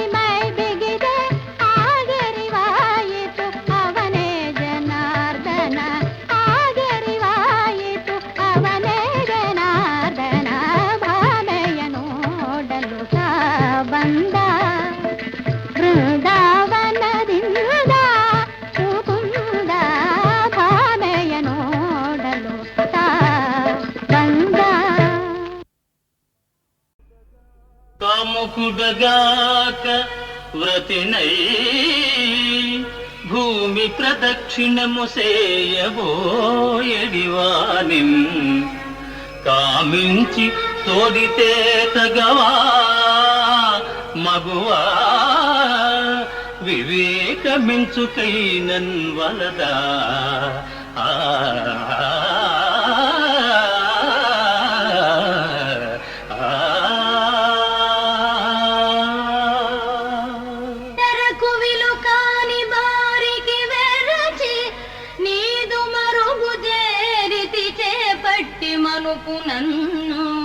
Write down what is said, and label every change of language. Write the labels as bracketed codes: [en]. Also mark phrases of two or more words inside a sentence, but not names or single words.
[kn] ಮೈ ಬಿಗಿದೆ ಆಗರಿವಾಯಿತು ಅವನೇ ಜನಾರ್ದನ ಆಗರಿವಾಯಿತು ಅವನೇ ಜನಾರ್ದನ ಭಾಮೆಯ ನೋಡಲು ತಾ ಬಂದ ಬೃಂದಾವನದಿಂದ ಮುಕುಂದ ಭಾಮೆಯ ನೋಡಲು ತಾ ಬಂದ [te] కాముకుడగాక వ్రతినై భూమి ప్రదక్షిణ ముసేయబోయడివానిం కామించి తోడితే తగవా మగువా వివేకమించుకైనన్ వలదా తెరకువిలు కాని బారికి వెరచి నీదు మరుగు చేరితి చేపట్టి మనుపు నన్ను